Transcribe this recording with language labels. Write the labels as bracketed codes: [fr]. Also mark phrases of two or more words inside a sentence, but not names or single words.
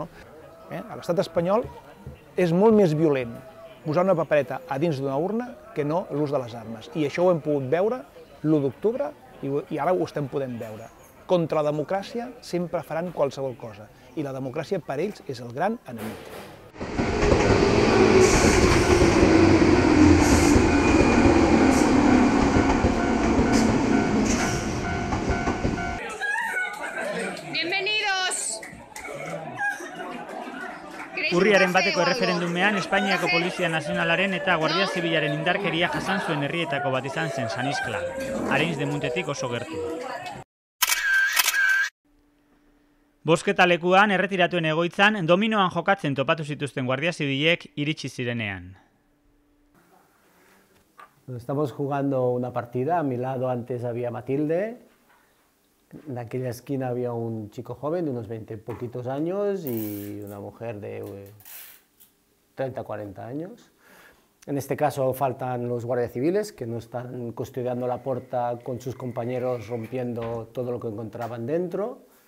[ca] A l'estat espanyol és molt més violent posar una papereta a dins d'una urna que no l'ús de les armes. I això ho hem pogut veure l'1 d'octubre i ara ho estem podent veure. Contra la democràcia sempre faran qualsevol cosa i la democràcia per ells és el gran enemic. [eu] Urriaren bateko erreferendumean Espainiako Polizia Nazionalaren eta Guardia Zibilaren indarkeria jasan zuen herrietako bat izan zen San Iskla, Arenys de Muntetik oso gertu. Bozketalekuan erretiratuen egoitzan dominoan jokatzen topatu zituzten Guardia Zibilek iritsi zirenean. [es] Estamos jugando una partida, a mi lado antes había Matilde. En aquella esquina había un chico joven de unos 20 poquitos años y una mujer de 30, 40 años. En este caso faltan los guardias civiles que no están custodiando la puerta con sus compañeros rompiendo todo lo que encontraban dentro.